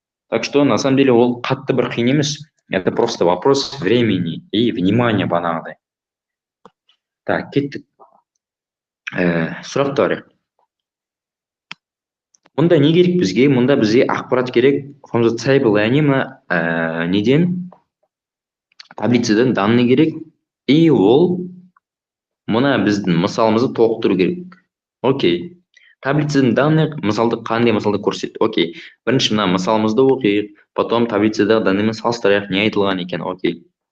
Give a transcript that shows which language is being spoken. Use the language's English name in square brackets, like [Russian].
[Russian] Так что на самом деле [Kazakh] ол қатты бір қиын емес. [Russian] Это просто вопрос времени и внимания [Kazakh] бағанағыдай. [Russian] Так, [Kazakh] кеттік. Сұрақ бар. Мұнда не керек бізге? Мұнда бізге ақпарат керек. [English] From the table, [Kazakh] яғни неден? Таблицадан данный керек. И ол мына біздің мысалымызды толықтыру керек. Окей. Таблицадан данный мысалды қандай мысалды көрсетеді? Окей. Бірінші мына мысалымызды оқиық. Потом таблицадағы данныймен салыстырайық, не айтылған екен? Окей.